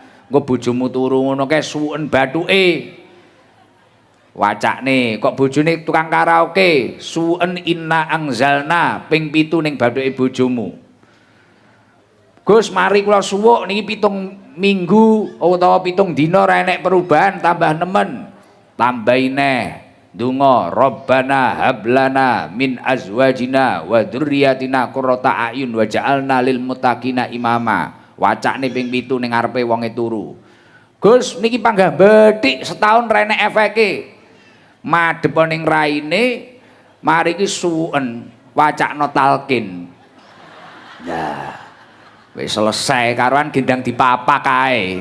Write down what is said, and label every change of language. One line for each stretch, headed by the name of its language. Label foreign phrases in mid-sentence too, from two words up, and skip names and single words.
Javanese: Engko bojomu turu ngono kae suwen bathuke. Wacakne kok bojone tukang karaoke suwen
Arabic: إنا أنزلنا
Javanese: ping 7 ning bathuke bojomu. Gus mari kula suwuk niki 7 minggu utawa 7 dina ora enek perubahan tambah nemen. Tambahi neh donga
Arabic: ربنا هب لنا من أزواجنا وذرياتنا قرة أعين واجعلنا للمتقين إماما.
Javanese: Wacakne ping 7 ning ngarepe wonge turu. Gus niki panggah bethik setahun ra enek efeke. Madhep ning raine mari ki suwen wacakno talqin. Nah, wis selesai karuan gendang dipapak kae.